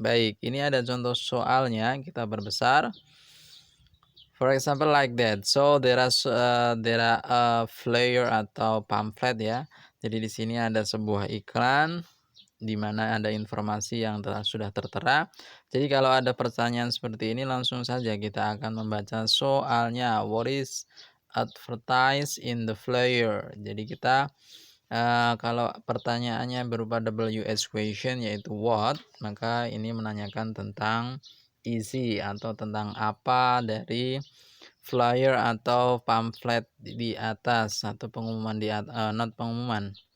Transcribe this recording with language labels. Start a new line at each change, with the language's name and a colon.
Indonesian: Baik, ini ada contoh soalnya, kita perbesar.
English: For example like that. So there are a flyer atau pamphlet ya.
Indonesian: Jadi di sini ada sebuah iklan di mana ada informasi yang sudah tertera. Jadi kalau ada pertanyaan seperti ini langsung saja kita akan membaca soalnya.
English: What is advertised in the flyer?
Indonesian: Jadi kita kalau pertanyaannya berupa WH question yaitu what, maka ini menanyakan tentang isi atau tentang apa dari flyer atau pamflet di atas atau pengumuman not pengumuman.